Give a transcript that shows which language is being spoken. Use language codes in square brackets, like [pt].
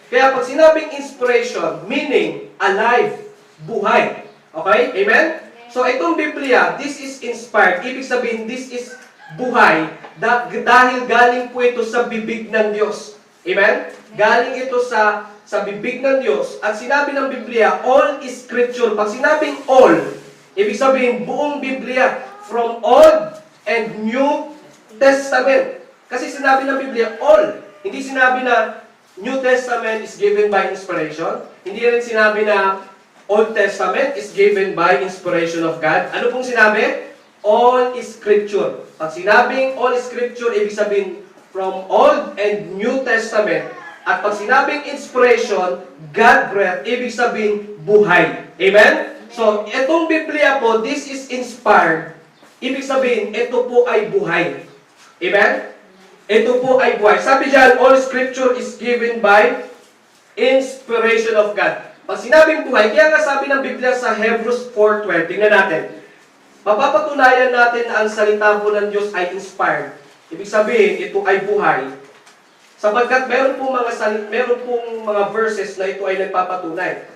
[tl] Kaya pag sinabing inspiration, [en] meaning alive, [tl] buhay. Okay? Amen? So itong Biblia, [en] this is inspired. [tl] Ibig sabihin, [en] this is [tl] buhay dahil galing po ito sa bibig ng Diyos. Amen? Galing ito sa bibig ng Diyos. At sinabi ng Biblia, [en] all is Scripture. [tl] Pag sinabing all, ibig sabihin buong Biblia, [en] from Old and New Testament. [tl] Kasi sinabi ng Biblia, all. Hindi sinabi na [en] New Testament is given by inspiration. [tl] Hindi rin sinabi na [en] Old Testament is given by inspiration of God. [tl] Ano pong sinabi? [en] All is Scripture. [tl] Pag sinabing [en] all is Scripture, [tl] ibig sabihin [en] from Old and New Testament. [tl] At pag sinabing inspiration, [en] God breath, [tl] ibig sabihin buhay. Amen? So, itong Biblia po, [en] this is inspired. [tl] Ibig sabihin, ito po ay buhay. Amen? Ito po ay buhay. Sabi dyan, [en] all Scripture is given by inspiration of God. [tl] Pag sinabing buhay, kaya nga sabi ng Biblia sa Hebrews 4:12, tingnan natin. Mapapatunayan natin na ang salita po ng Diyos ay inspired. Ibig sabihin, ito ay buhay. Sapagkat meron pong mga verses na ito ay nagpapatunay.